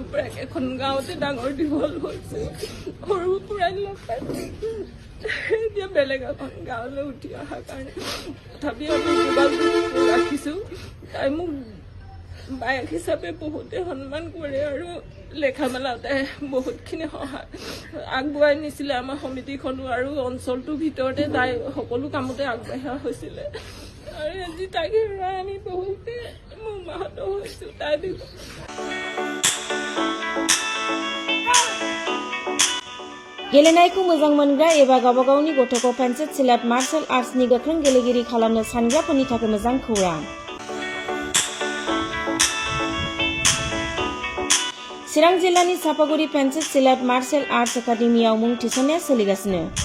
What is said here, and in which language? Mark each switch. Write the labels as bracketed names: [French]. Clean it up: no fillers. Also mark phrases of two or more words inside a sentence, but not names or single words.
[Assamese] পৰা একেখন গাঁৱতে ডাঙৰ দীঘল হৈছোঁ সৰুৰ পৰাই লগ পাইছোঁ এতিয়া বেলেগ এখন গাঁৱলৈ উঠি অহাৰ কাৰণে তথাপিও আমি যোগাযোগ ৰাখিছোঁ তাই মোক বায়েক হিচাপে বহুতে সন্মান কৰে আৰু লেখা মেলাতে বহুতখিনি সহায় আগবঢ়াই নিছিলে আমাৰ সমিতিখনো আৰু অঞ্চলটোৰ ভিতৰতে তাই সকলো কামতে আগবাঢ়া হৈছিলে আৰু আজি তাইক হেৰুৱাই আমি বহুতে মৰ্মাহত হৈছোঁ তাই [Bodo] गेलेनायखौ मोजां मोनग्रा एबा गावबा गावनि गथ'खौ पेन्सिल सिलाट मार्शल आर्ट्सनि गोख्रों गेलेगिरि खालामनो सानग्राफोरनि थाखाय मोजां खौरां चिरां जिल्लानि सापागुरि पेन्सिल सिलाट मार्शल आर्ट्स एकाडेमियाव मुं थिसननाया सोलिगासिनो